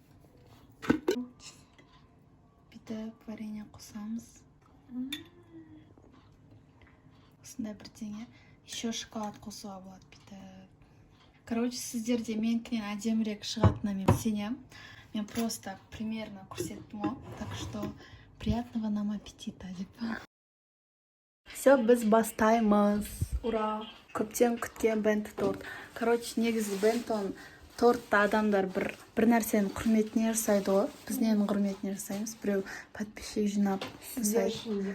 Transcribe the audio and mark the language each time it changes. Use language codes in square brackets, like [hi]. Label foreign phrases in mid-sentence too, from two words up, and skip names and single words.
[kk] Бүйтіп варенье қосамыз. Осындай бірдеңе. Еще шоколад қосуға болады бүйтіп. Короче, сіздерде менікінен әдемірек шығатынына мен сенемін. Мен [ru] просто примерно [kk] көрсеттім ғой. [ru] Так что приятного нам аппетита деп. [kk] Все, біз бастаймыз. Ура! Көптен күткен бенто торт. Короче, негізі бентоны тортты адамдар бір нәрсенің құрметіне жасайды ғой. Біз ненің құрметіне жасаймыз? Біреу подписчик жинап жасайды.